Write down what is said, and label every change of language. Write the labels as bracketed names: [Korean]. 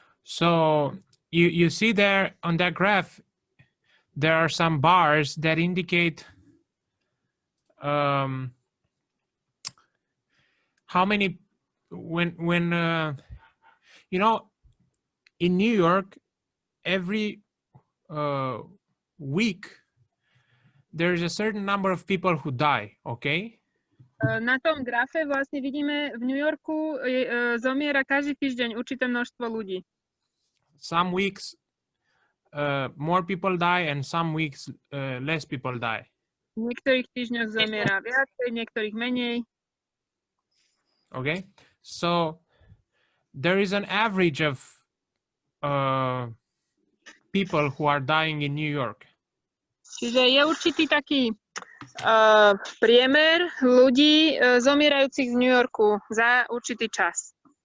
[English] So you see there on that graph, there are some bars that indicate how many when you know, in New York, every week there's a certain number of people who die, okay? [Slovak] Na tom grafe vlastne vidíme, v New Yorku zomiera každý týždeň určité množstvo ľudí. [English] Some weeks more people die and some weeks less people die. [Slovak] V niektorých týždňoch zomiera viacej, v niektorých menej. [English] Okay, so there is an average of people who are dying in New York. [Slovak] Čiže je určitý taký priemer ľudí zomierajúcich v New Yorku za určitý čas.